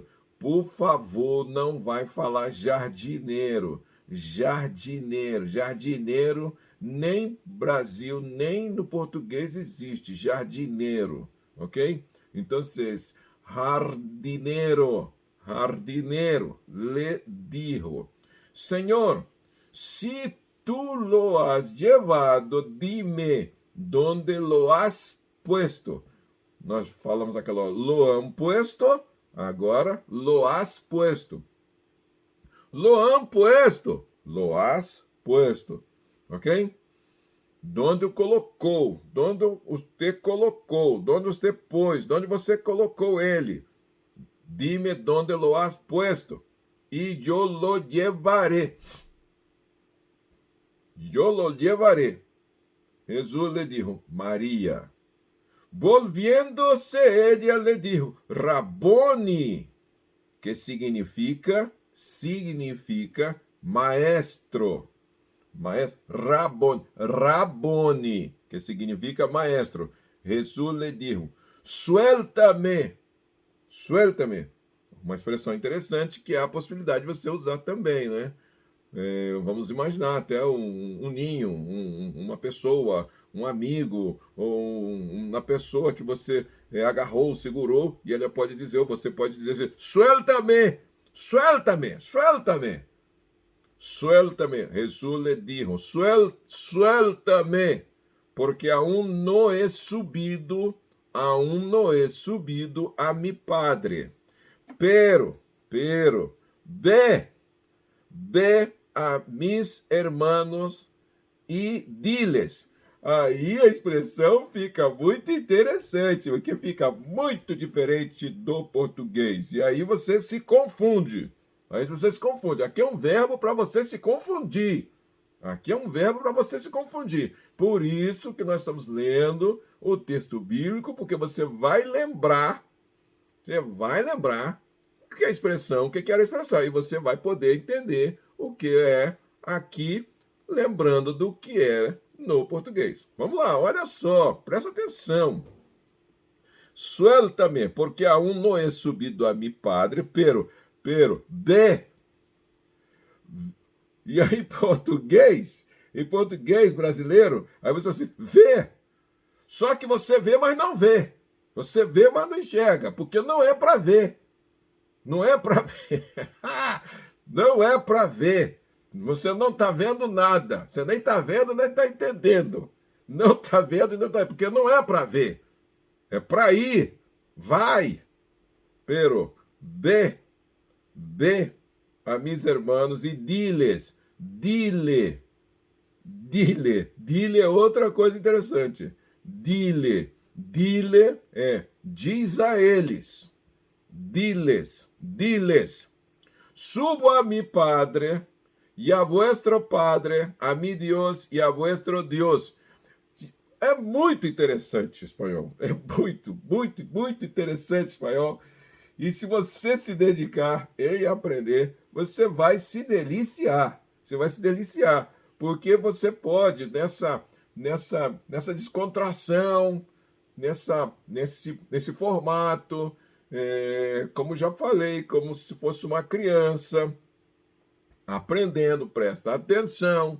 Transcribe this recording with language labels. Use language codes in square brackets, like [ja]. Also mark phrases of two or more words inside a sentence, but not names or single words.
[pt] Por favor, não vai falar jardineiro, nem Brasil, nem no português existe jardineiro, ok? Então, jardineiro, [es] le dijo, Senhor, se tú lo has llevado, dime dónde lo has puesto. [pt] Nós falamos aquela [es] lo han puesto, agora lo has puesto. Lo han puesto, lo has puesto, ok? [pt] Donde colocou, donde você colocou, donde você pôs, donde você colocou ele. [es] Dime donde lo has puesto [pt] e eu [es] lo llevaré. Eu lo llevaré. Jesús le dijo, María. Volviéndose ella le dijo, Raboni, que significa maestro. Raboni, que significa maestro. Jesús le dijo, suéltame. [pt] Uma expressão interessante que há a possibilidade de você usar também, né? Vamos imaginar até um ninho, uma pessoa, um amigo, ou uma pessoa que você agarrou, segurou, e ele pode dizer, ou você pode dizer assim, [es] suéltame, suéltame, suéltame, suéltame. Jesús le dijo, suéltame, porque aún no he subido a mi Padre. Pero, ve a mis hermanos e diles. [pt] Aí a expressão fica muito interessante, porque fica muito diferente do português. E aí você se confunde. Aqui é um verbo para você se confundir. Aqui é um verbo para você se confundir. Por isso que nós estamos lendo o texto bíblico, porque você vai lembrar o que é a expressão, o que era a expressão, e você vai poder entender o que é aqui, lembrando do que é no português. Vamos lá, olha só, presta atenção. [es] Suéltame, porque aún no he subido a mi Padre, pero, ve. [pt] E aí, em português brasileiro, aí você assim, vê. Só que você vê, mas não vê. Você vê, mas não enxerga, porque não é para ver. Não é para ver. Não é para ver. Você não está vendo nada. Você nem está vendo, nem está entendendo. Não está vendo, não está, porque não é para ver. É para ir. Vai. [es] Pero ve a mis hermanos e diles. [pt] Dile é outra coisa interessante. Dile é diz a eles. [es] Diles. Subo a mi Padre e a vuestro Padre, a mi Dios e a vuestro Dios. [pt] É muito interessante o espanhol. É muito interessante o espanhol. E se você se dedicar em aprender, você vai se deliciar. Você vai se deliciar. Porque você pode, nessa descontração, nesse formato, como já falei, como se fosse uma criança aprendendo, presta atenção.